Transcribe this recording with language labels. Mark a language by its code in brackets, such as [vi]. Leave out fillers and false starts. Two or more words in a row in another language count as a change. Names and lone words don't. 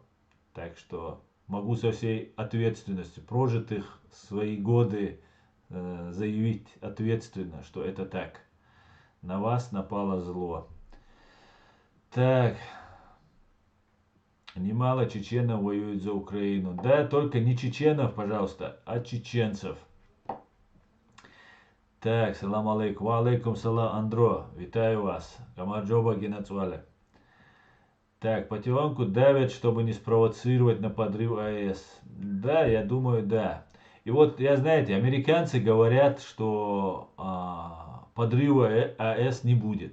[ru] Так что могу со всей ответственностью прожитых свои годы заявить ответственно, что это так. На вас напало зло. Так. Немало чеченов воюют за Украину. Да, только не чеченов, пожалуйста, а чеченцев. Так, [ar] سلام عليكم. وعليكم سلام, Андро. [uk] Витаю вас. [ka] გამარჯობა გენაცვალე. [ru] Так, потихоньку давят, чтобы не спровоцировать на подрыв АЭС. Да, я думаю, да. И вот, знаете, американцы говорят, что подрыва АЭС не будет.